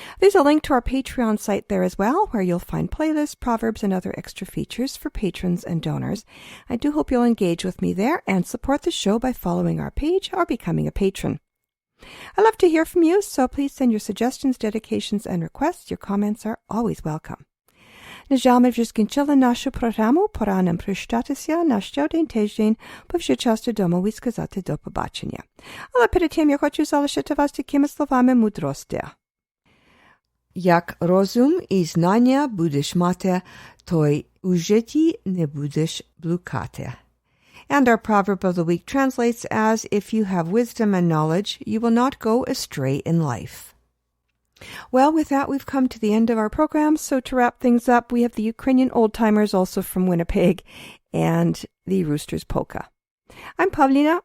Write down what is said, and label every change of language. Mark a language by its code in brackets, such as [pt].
[en] There's a link to our Patreon site there as well, where you'll find playlists, proverbs, and other extra features for patrons and donors. I do hope you'll engage with me there and support the show by following our page or becoming a patron. I love to hear from you, so please send your suggestions, dedications, and requests. Your comments are always welcome. [uk] Нажалме вже скінчили нашу програму, пора нам прощатися на ще один тиждень, бо вже час додому і сказати до побачення. Але перед тим я хочу залишити вас такими словами мудрості. Як розум і знання будеш мати, то й у житті не будеш блукати. [en] And our proverb of the week translates as, if you have wisdom and knowledge, you will not go astray in life. Well, with that, we've come to the end of our program. So to wrap things up, we have the Ukrainian old-timers also from Winnipeg and the Roosters Polka. I'm Pavlina.